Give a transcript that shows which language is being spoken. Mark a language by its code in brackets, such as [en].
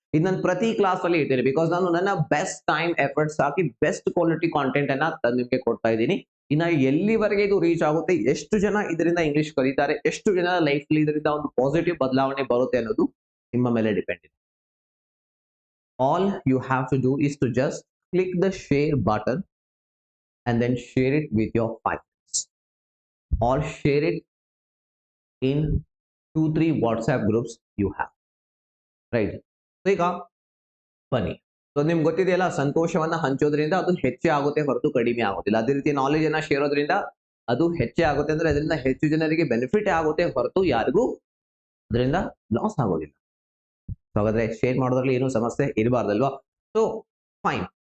[kn] ಇದು ನಾನು ಪ್ರತಿ ಕ್ಲಾಸ್ ಅಲ್ಲಿ ಇರ್ತೇನೆ, ಬಿಕಾಸ್ ನಾನು ನನ್ನ ಬೆಸ್ಟ್ ಟೈಮ್ ಎಫರ್ಟ್ಸ್ ಹಾಕಿ ಬೆಸ್ಟ್ ಕ್ವಾಲಿಟಿ ಕಾಂಟೆಂಟ್ ಅನ್ನ ನಿಮ್ಗೆ ಕೊಡ್ತಾ ಇದ್ದೀನಿ. ಇನ್ನ ಎಲ್ಲಿವರೆಗೆ ಇದು ರೀಚ್ ಆಗುತ್ತೆ, ಎಷ್ಟು ಜನ ಇದರಿಂದ ಇಂಗ್ಲಿಷ್ ಕಲಿತಾರೆ, ಎಷ್ಟು ಜನ ಲೈಫ್ ಇದರಿಂದ ಒಂದು ಪಾಸಿಟಿವ್ ಬದಲಾವಣೆ ಬರುತ್ತೆ ಅನ್ನೋದು ನಿಮ್ಮ ಮೇಲೆ ಡಿಪೆಂಡ್ ಇದೆ. [en] All you have to do is to just click the share button and then share it with your 5 friends, or share it in 2-3 WhatsApp groups you have, right? [kn] So ಈಗ ಬನ್ನಿ, so ನಿಮ್ಗೆ ಗೊತ್ತಿದೆಯಲ್ಲ, ಸಂತೋಷವನ್ನ ಹಂಚೋದ್ರಿಂದ ಅದು ಹೆಚ್ಚೇ ಆಗುತ್ತೆ ಹೊರತು ಕಡಿಮೆ ಆಗೋದಿಲ್ಲ. ಅದೇ ರೀತಿ ನಾಲೆಜ್ ಅನ್ನ ಶೇರ್ ಮಾಡೋದ್ರಿಂದ ಅದು ಹೆಚ್ಚೇ ಆಗುತ್ತೆ, ಅಂದ್ರೆ ಅದರಿಂದ ಹೆಚ್ಚು ಜನರಿಗೆ ಬೆನಿಫಿಟ್ ಆಗುತ್ತೆ ಹೊರತು ಯಾರಿಗೂ ಅದರಿಂದ ಲಾಸ್ ಆಗೋದಿಲ್ಲ. ಹಾಗಾದ್ರೆ ಶೇರ್ ಮಾಡೋದ್ರಲ್ಲಿ ಏನು ಸಮಸ್ಯೆ ಇರಬಾರ್ದಲ್ವಾ? So fine.